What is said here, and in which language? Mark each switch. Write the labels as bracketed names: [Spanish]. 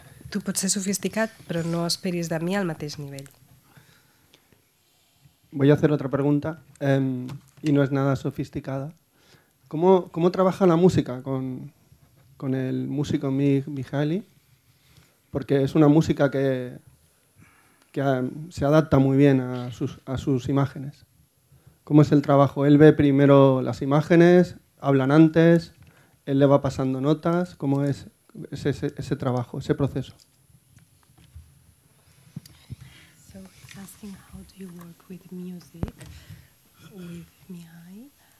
[Catalan] Tu pots ser sofisticat, però no esperis de mi al mateix nivell. [Spanish] Voy a hacer otra pregunta, y no es nada sofisticada. ¿Cómo trabaja la música con el músico Mihaly? Porque es una música que se adapta muy bien a sus imágenes. ¿Cómo es el trabajo? Él ve primero las imágenes, hablan antes, él le va pasando notas. ¿Cómo es ese trabajo, ese proceso? [English] So he's asking how do you work with music with Mihaly?